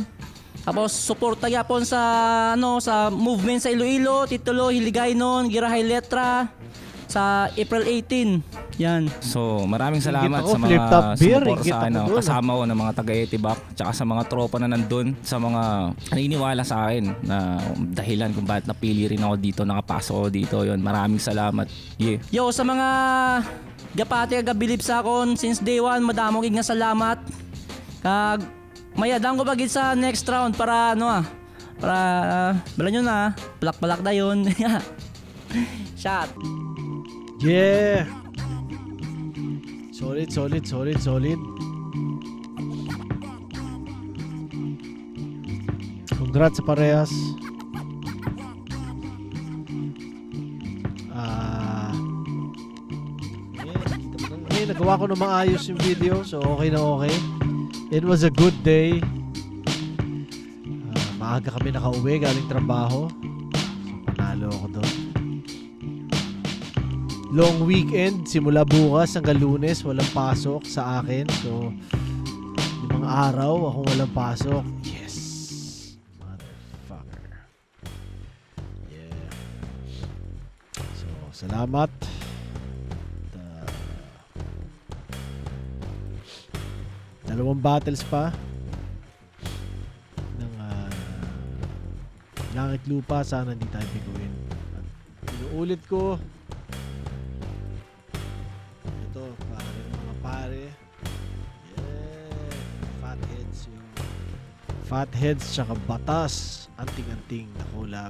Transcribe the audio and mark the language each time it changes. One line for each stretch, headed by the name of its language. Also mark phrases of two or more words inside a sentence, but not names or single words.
Hiligaynon: Tapos suporta yapon sa sa movement sa Iloilo, Titulo, Hiligaynon, Girahay Letra sa April 18.
Filipino: Yan. So, maraming salamat Ako, sa flip top mga beer, sumuport higit sa akin, ako doon, kasama ko ng mga taga-Etibak, tsaka sa mga tropa na nandun, sa mga naniniwala sa akin na dahilan kung bakit napili rin ako dito, nakapasok ako dito. Yun, maraming salamat.
English: Yeah.
Hiligaynon: Yo, sa mga gapati gabilib sa akon
English: since day 1,
Hiligaynon: madamong nga salamat. Kag mayadang ko bagid sa
English: next round
Hiligaynon: para para bala nyo na, palak-palak na yun.
English: Shot. Yeah. Solid.
Filipino: Congrats sa parehas. Nagawa ko na maayos yung video, so okay na okay.
English: It was a good day.
Filipino: Maaga kami nakauwi galing trabaho. So, panalo ako doon. Long weekend, simula bukas hanggang Lunes, walang pasok sa akin. So, 5 araw akong walang pasok.
English: Yes! Motherfucker. Yeah.
Filipino: So, salamat. Dalawang battles pa ng Langit Lupa. Sana hindi tayo biguin. At inuulit ko, Fatheads tsaka Batas, anting-anting na collab.